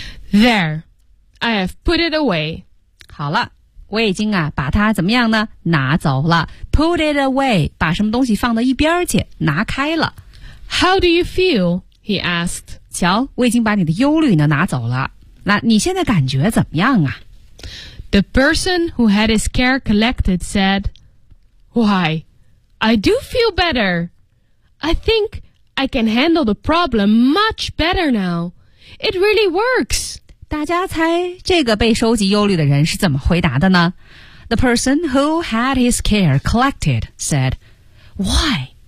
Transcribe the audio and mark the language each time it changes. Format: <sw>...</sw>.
<en>There. I have put it away.</en> <zh>好了，我已经啊把它怎么样呢？拿走了。</zh> <en>Put it away，</en> <zh>把什么东西放到一边去，拿开了。</zh> <en>How do you feel? He asked.</en> <zh>瞧，我已经把你的忧虑呢拿走了。那你现在感觉怎么样啊</zh> <en>？The person who had his care collected said, "Why? I do feel better. I think I can handle the problem much better now. It really works.</en> <zh>大家猜这个被收集忧虑的人是怎么回答的呢？</zh> <en>The person who had his care collected said, Why?</en>